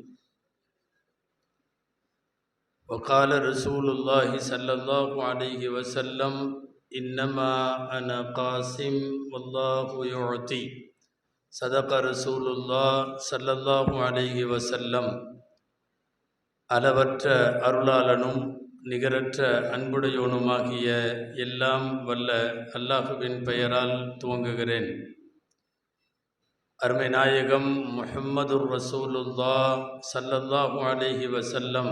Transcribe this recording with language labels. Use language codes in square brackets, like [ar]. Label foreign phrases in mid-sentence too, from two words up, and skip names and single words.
[ar] وقال رسول الله صلى الله عليه وسلم إنما أنا قاسم والله يعطي صدق رسول الله صلى الله عليه وسلم. [ta] அளவற்ற அருளாளனும் நிகரற்ற அன்புடையோனுமாகிய எல்லாம் வல்ல அல்லாஹுவின் பெயரால் துவங்குகிறேன். அருமை நாயகம் [ar] محمد رسول الله صلى الله عليه وسلم